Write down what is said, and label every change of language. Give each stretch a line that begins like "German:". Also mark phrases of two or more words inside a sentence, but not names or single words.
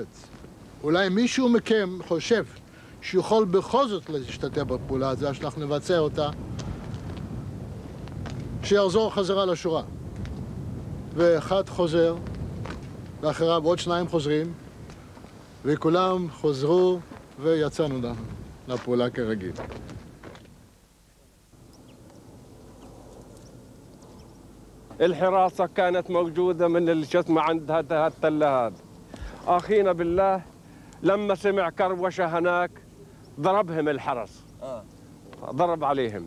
Hebrew: אולי מישהו מכם חושב שיכול בכל זאת להשתתף בפעולה הזו, שאנחנו נבצע אותה, שיחזור חזרה לשורה. ואחד חוזר, ואחריו עוד שניים חוזרים, וכולם חוזרו ויצאנו לפעולה כרגיל.
Arabic: الحراسة كانت موجودة من الجسم عند هذا التلة هذا. أخينا بالله لما سمع كروشة هناك ضربهم الحرس. ضرب عليهم.